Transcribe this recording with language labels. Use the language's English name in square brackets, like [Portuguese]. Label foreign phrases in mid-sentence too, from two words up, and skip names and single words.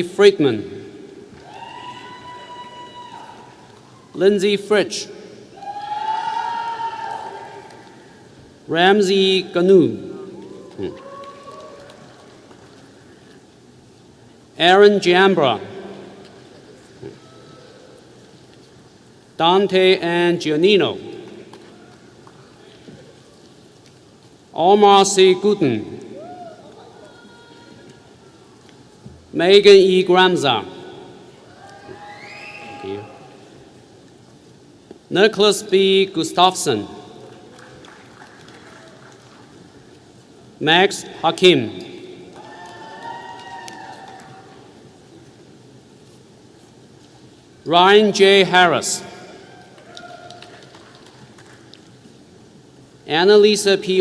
[English] Friedman, Lindsay Fritsch, Ramsey Ganu, Aaron Giambra, Dante and Giannino, Omar C. Gooden, Megan E. Gramza, Nicholas B. Gustafson, Max Hakim, Ryan J. Harris, Annalisa P.